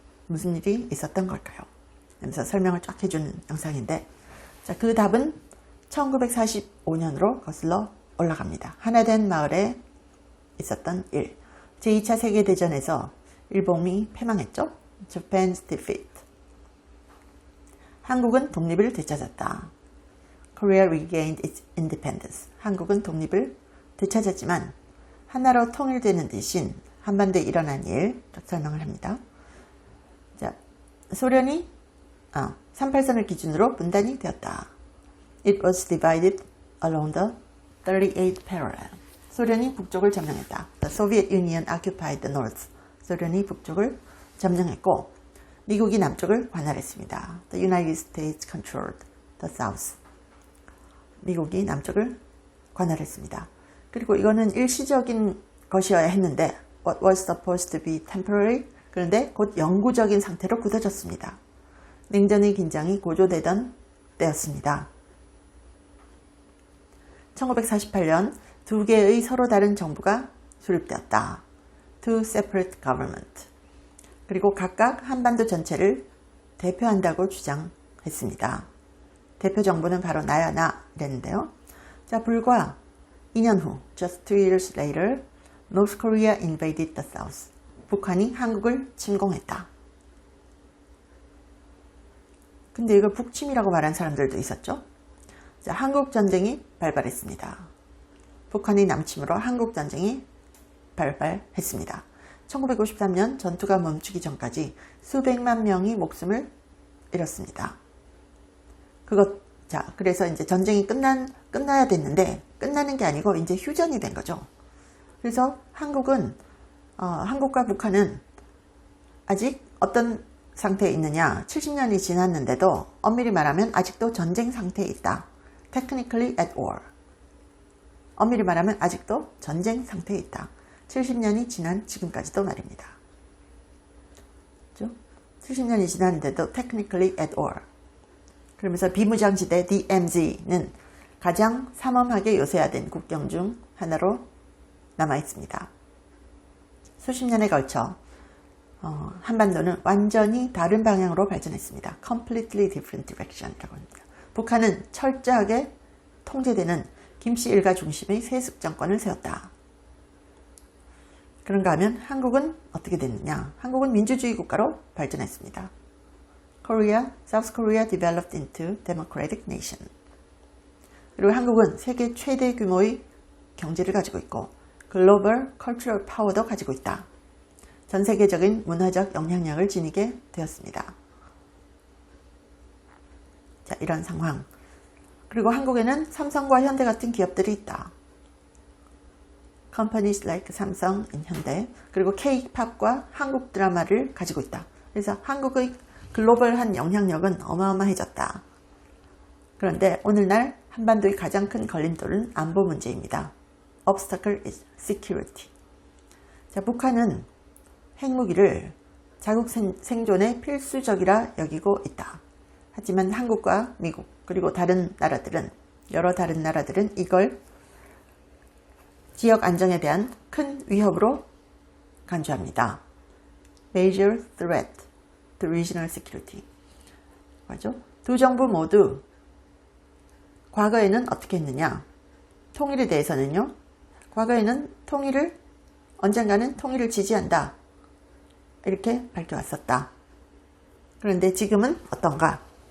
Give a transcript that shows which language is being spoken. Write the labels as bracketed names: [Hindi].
[Korean] 무슨 일이 있었던 걸까요? 하면서 설명을 쫙 해주는 영상인데, 자, 그 답은 1945년으로 거슬러 올라갑니다. 하나된 마을에 있었던 일. 제2차 세계대전에서 일본이 패망했죠. [English] Japan's defeat. [Korean] 한국은 독립을 되찾았다. [English] Korea regained its independence. [Korean] 한국은 독립을 되찾았지만 하나로 통일되는 대신 한반도에 일어난 일 설명을 합니다. 자, 소련이 38선을 기준으로 분단이 되었다. [English] It was divided along the 38th parallel. [Korean] 소련이 북쪽을 점령했다. [English] The Soviet Union occupied the north. [Korean] 소련이 북쪽을 점령했고 미국이 남쪽을 관할했습니다. [English] The United States controlled the south. [Korean] 미국이 남쪽을 관할했습니다. 그리고 이거는 일시적인 것이어야 했는데 [English] What was supposed to be temporary? [Korean] 그런데 곧 영구적인 상태로 굳어졌습니다. 냉전의 긴장이 고조되던 때였습니다. 1948년 두 개의 서로 다른 정부가 수립되었다. [English] Two separate government. [Korean] 그리고 각각 한반도 전체를 대표한다고 주장했습니다. 대표 정부는 바로 나야 나 이랬는데요. 자, 불과 2년 후, [English] just 2 years later, North Korea invaded the South. [Korean] 북한이 한국을 침공했다. 근데 이걸 북침이라고 말한 사람들도 있었죠. 자, 한국전쟁이 발발했습니다. 북한의 남침으로 한국전쟁이 발발했습니다. 1953년 전투가 멈추기 전까지 수백만 명이 목숨을 잃었습니다. 그래서 이제 전쟁이 끝나야 됐는데, 끝나는 게 아니고 이제 휴전이 된 거죠. 그래서 한국과 북한은 아직 어떤 상태에 있느냐, 70년이 지났는데도 엄밀히 말하면 아직도 전쟁 상태에 있다. [English] Technically at war. [Korean] 엄밀히 말하면 아직도 전쟁 상태에 있다. 70년이 지난 지금까지도 말입니다. 그렇죠? 70년이 지났는데도 [English] technically at war. [Korean] 그러면서 비무장지대 DMZ는 가장 삼엄하게 요새화된 국경 중 하나로 남아있습니다. 수십 년에 걸쳐 한반도는 완전히 다른 방향으로 발전했습니다. [English] Completely different direction이라고 합니다. [Korean] 북한은 철저하게 통제되는 김씨 일가 중심의 세습 정권을 세웠다. 그런가 하면 한국은 어떻게 됐느냐? 한국은 민주주의 국가로 발전했습니다. [English] South Korea developed into democratic nation. [Korean] 그리고 한국은 세계 최대 규모의 경제를 가지고 있고 글로벌 컬처럴 파워도 가지고 있다. 전 세계적인 문화적 영향력을 지니게 되었습니다. 자, 이런 상황. 그리고 한국에는 삼성과 현대 같은 기업들이 있다. [English] Companies like [Korean] 삼성, 현대, 그리고 K-팝과 한국 드라마를 가지고 있다. 그래서 한국의 글로벌한 영향력은 어마어마해졌다. 그런데 오늘날 한반도의 가장 큰 걸림돌은 안보 문제입니다. [English] Obstacle is security. [Korean] 자, 북한은 핵무기를 자국 생존에 필수적이라 여기고 있다. 하지만 한국과 미국 그리고 여러 다른 나라들은 이걸 지역 안정에 대한 큰 위협으로 간주합니다. [English] Major threat to regional security. [Korean] 맞죠? 두 정부 모두 과거에는 어떻게 했느냐? 통일에 대해서는요. 과거에는 언젠가는 통일을 지지한다. 이렇게 밝혀왔었다. 그런데 지금은 어떤가?